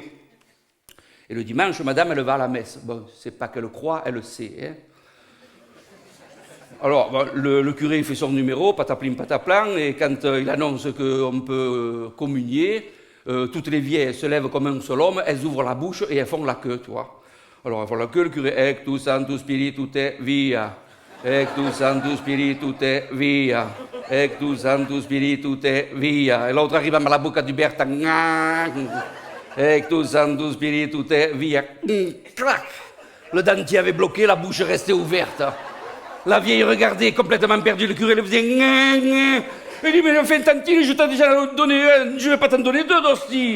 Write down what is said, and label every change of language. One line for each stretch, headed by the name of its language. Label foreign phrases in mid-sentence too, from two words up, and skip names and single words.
French: Et le dimanche, madame, elle va à la messe. Bon, c'est pas qu'elle croit, elle le sait, hein. Alors, bon, le curé il fait son numéro, pataplim pataplan, et quand il annonce qu'on peut communier, toutes les vieilles se lèvent comme un seul homme, elles ouvrent la bouche et elles font la queue, tu vois. Alors, elles font la queue, le curé,
Latin: Ectus Sanctus Spiritute Via, Ectus Sanctus Spiritute Via, Ectus Sanctus Spiritute Via.
French: Et l'autre arrive à la bocca du Berta,
Latin: Ectus Sanctus Spiritute Via,
French: clac. Le dentier avait bloqué, la bouche restait ouverte. La vieille regardait, complètement perdue, le curé le faisait gna. Il dit, mais enfin, tantine, je t'ai déjà donné un, je vais pas t'en donner 2 d'hostie.